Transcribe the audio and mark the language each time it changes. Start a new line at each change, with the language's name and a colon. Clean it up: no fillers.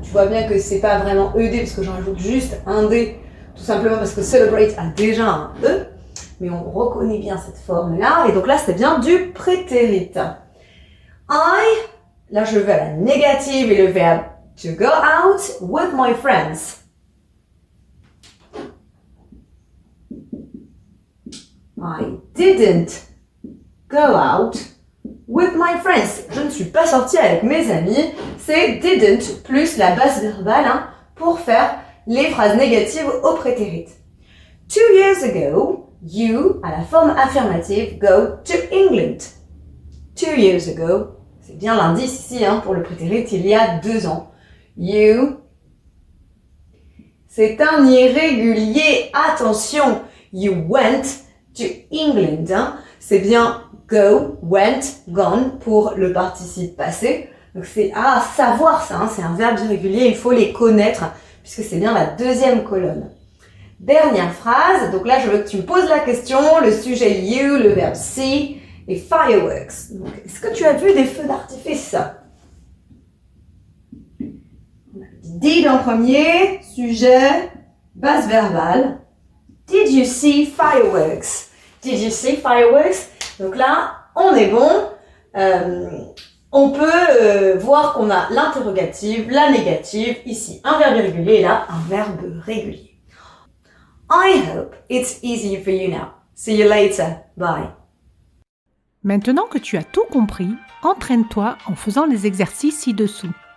French: Tu vois bien que c'est pas vraiment ed parce que j'en rajoute juste un d, tout simplement parce que celebrate a déjà un e. Mais on reconnaît bien cette forme-là. Et donc là, c'est bien du prétérit. Là, je vais à la négative et le verbe
English: to go out with my friends. I didn't go out with my friends.
French: Je ne suis pas sortie avec mes amis. C'est didn't plus la base verbale pour faire les phrases négatives au prétérit.
English: 2 years ago, you,
French: à la forme affirmative,
English: go to England. 2 years ago,
French: c'est bien l'indice ici pour le prétérit, il y a 2 ans.
English: You,
French: c'est un irrégulier, attention,
English: you went to England.
French: C'est bien go, went, gone pour le participe passé. Donc c'est à savoir ça, c'est un verbe irrégulier, il faut les connaître puisque c'est bien la deuxième colonne. Dernière phrase, donc là je veux que tu me poses la question, le sujet you, le verbe see et fireworks. Donc, est-ce que tu as vu des feux d'artifice? Did en premier, sujet, base verbale.
English: Did you see fireworks? Did you see fireworks?
French: Donc là, on est bon. On peut voir qu'on a l'interrogative, la négative, ici un verbe irrégulier et là un verbe régulier.
English: I hope it's easy for you now. See you later. Bye.
French: Maintenant que tu as tout compris, entraîne-toi en faisant les exercices ci-dessous.